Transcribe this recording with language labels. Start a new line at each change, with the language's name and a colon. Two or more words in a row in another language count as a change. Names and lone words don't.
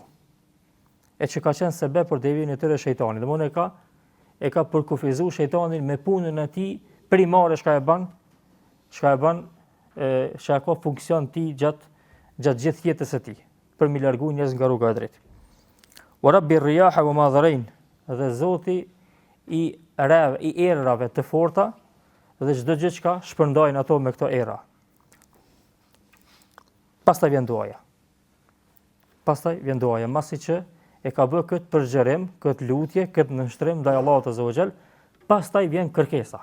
Albanian: E që ka qenë sebe për devijimin e tyre shejtanit. Domthoni e ka përkufizuar shejtanin me punën e tij primare çka e bën, çka ka funksion ti gjatë gjithë jetës së tij, për mi largu njerëz nga rruga e drejtë.
Arabic: وربِّ الرياح وما ذرين,
Albanian: dhe Zoti i errave të forta dhe çdo gjë që shpërndajnë ato me këto era. Pastaj vjen duaja, masi që e ka bërë këtë përgjërim, këtë lutje, këtë nënshtrim ndaj Allahut
Arabic: عزّ وجلّ,
Albanian: pastaj vjen kërkesa.